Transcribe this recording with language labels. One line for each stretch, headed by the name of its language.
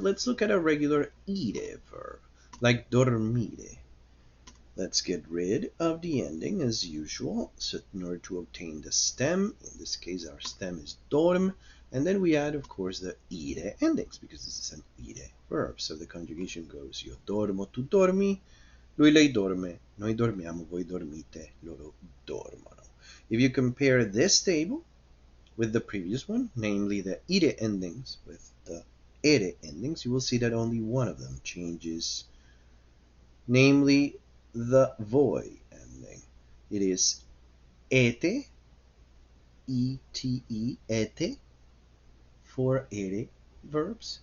English: Let's look at a regular ire verb, like dormire. Let's get rid of the ending as usual. So in order to obtain the stem, in this case our stem is dorm, and then we add, of course, the ire endings because this is an ire verb.
Italian: So the conjugation goes io dormo, tu dormi, lui, lei dorme, noi dormiamo, voi dormite, loro dormono.
English: If you compare this table with the previous one, namely the ire endings with the ere endings, you will see that only one of them changes, namely the voi ending. It is ete, E-T-E, ete, for ere verbs.